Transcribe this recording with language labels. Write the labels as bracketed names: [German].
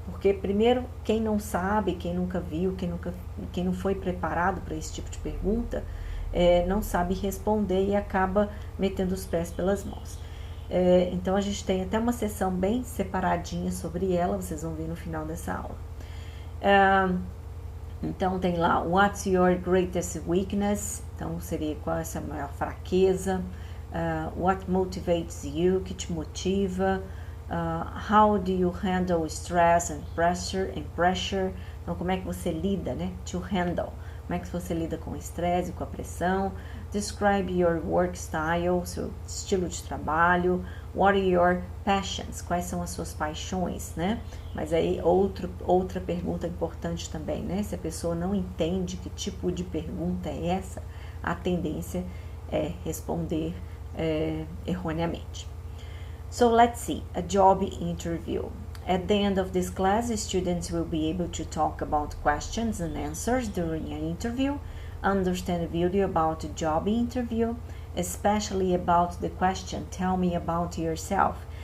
[Portuguese] Porque, primeiro, quem não sabe, quem nunca viu, quem não foi preparado para esse tipo de pergunta, não sabe responder e acaba metendo os pés pelas mãos. Então, a gente tem até uma sessão bem separadinha sobre ela, vocês vão ver no final dessa aula. Então, tem lá, [English] what's your greatest weakness? [Portuguese] Então, seria qual é a sua maior fraqueza? [English] What motivates you? [Portuguese] Que te motiva? [English] How do you handle stress and pressure? [Portuguese] Então, como é que você lida, né? [English] To handle. [Portuguese] Como é que você lida com o estresse e com a pressão? [English] Describe your work style, [Portuguese] seu estilo de trabalho. [English] What are your passions? [Portuguese] Quais são as suas paixões, né? Mas aí outra pergunta importante também, né? Se a pessoa não entende que tipo de pergunta é essa, a tendência é responder erroneamente. [English] So let's see, a job interview. At the end of this class, students will be able to talk about questions and answers during an interview, understand a video about a job interview, especially about the question, tell me about yourself.